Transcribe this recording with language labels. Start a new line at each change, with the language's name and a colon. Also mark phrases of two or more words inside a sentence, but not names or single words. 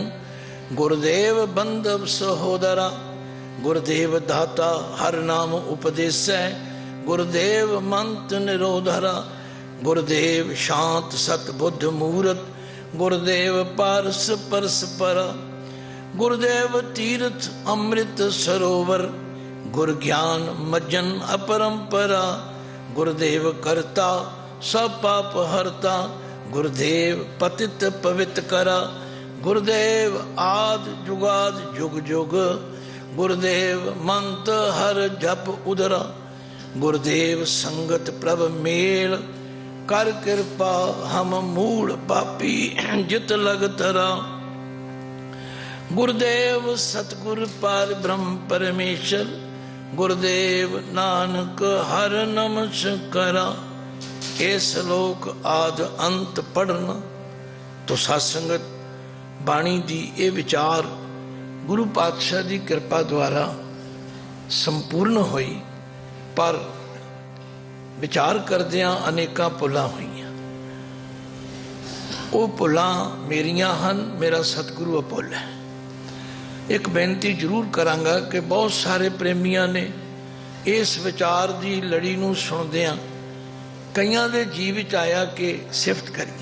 Punjabi: ਗੁਰਦੇਵ ਬੰਧਵ ਸਹੋਦਰਾ, ਗੁਰਦੇਵ ਦਾਤਾ ਹਰ ਨਾਮ ਉਪਦੇਸੈ, ਗੁਰਦੇਵ ਮੰਤ ਨਿਰੋਧਰਾ, ਗੁਰਦੇਵ ਸ਼ਾਂਤ ਸਤ ਬੁੱਧ ਮੂਰਤ, ਗੁਰਦੇਵ ਪਾਰਸ ਪਰਸ ਪਰਾ, ਗੁਰਦੇਵ ਤੀਰਥ ਅੰਮ੍ਰਿਤ ਸਰੋਵਰ, ਗੁਰ ਗਿਆਨ ਮੱਜਨ ਅਪਰੰਪਰਾ, ਗੁਰਦੇਵ ਕਰਤਾ ਸਭ ਪਾਪ ਹਰਤਾ, ਗੁਰਦੇਵ ਪਤਿਤ ਪਵਿਤ ਕਰਾ, ਗੁਰਦੇਵ ਆਦਿ ਜੁਗਾਦਿ ਜੁਗ ਜੁਗ, ਗੁਰਦੇਵ ਮੰਤ ਹਰ ਜਪ ਉਦਰਾ, ਗੁਰਦੇਵ ਸੰਗਤ ਪ੍ਰਭ ਮੇਲ, ਕਰ ਕ੍ਰਿਪਾ ਹਮ ਮੂਲ ਪਾਪੀ ਜਿਤ ਲਗ ਤਰਾ। ਗੁਰਦੇਵ ਸਤਿਗੁਰ ਪਾਰਬ੍ਰਹਮ ਪਰਮੇਸਰ, ਗੁਰਦੇਵ ਨਾਨਕ ਹਰ ਨਮਸਕਾਰਾ। ਇਹ ਸਲੋਕ ਆਦਿ ਅੰਤ ਪੜ੍ਹਨਾ ਤੋ ਸਤਸੰਗਤ ਬਾਣੀ ਦੀ ਇਹ ਵਿਚਾਰ ਗੁਰੂ ਪਾਤਸ਼ਾਹ ਕੀ ਕਿਰਪਾ ਦੁਆਰਾ ਸੰਪੂਰਨ ਹੋਈ, ਪਰ ਵਿਚਾਰ ਕਰਦਿਆਂ ਅਨੇਕਾਂ ਭੁੱਲਾਂ ਹੋਈਆਂ। ਉਹ ਭੁੱਲਾਂ ਮੇਰੀਆਂ ਹਨ, ਮੇਰਾ ਸਤਿਗੁਰੂ ਅਭੁੱਲ ਹੈ। ਇਕ ਬੇਨਤੀ ਜ਼ਰੂਰ ਕਰਾਂਗਾ ਕਿ ਬਹੁਤ ਸਾਰੇ ਪ੍ਰੇਮੀਆਂ ਨੇ ਇਸ ਵਿਚਾਰ ਕੀ ਲੜੀ ਨੂੰ ਸੁਣਦਿਆਂ ਕਈਆਂ ਦੇ ਜੀਅ ਵਿਚ ਆਇਆ ਕਿ ਸਿਫ਼ਤ ਕਰੀਏ।